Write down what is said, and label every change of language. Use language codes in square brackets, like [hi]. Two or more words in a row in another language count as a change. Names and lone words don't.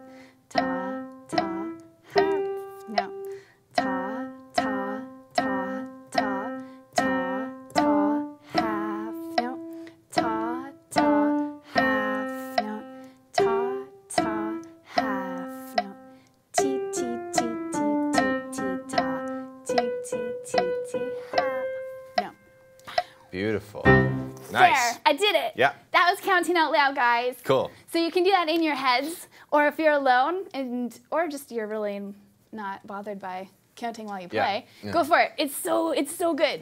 [en] Ta, ta, half note. Ta, ta, ta, ta, ta, ta, half note. Ta, ta, half note. Ta, ta, half note. Ti, ti, ti, ti, ti, ti, ta. Ti, ti, ti, ti, half. No. Beautiful. Nice. There, I did it. Yeah. That was counting out loud, guys. Cool. So you can do that in your heads, or if you're alone, or just you're really not bothered by counting while you play, go for it. It's so good.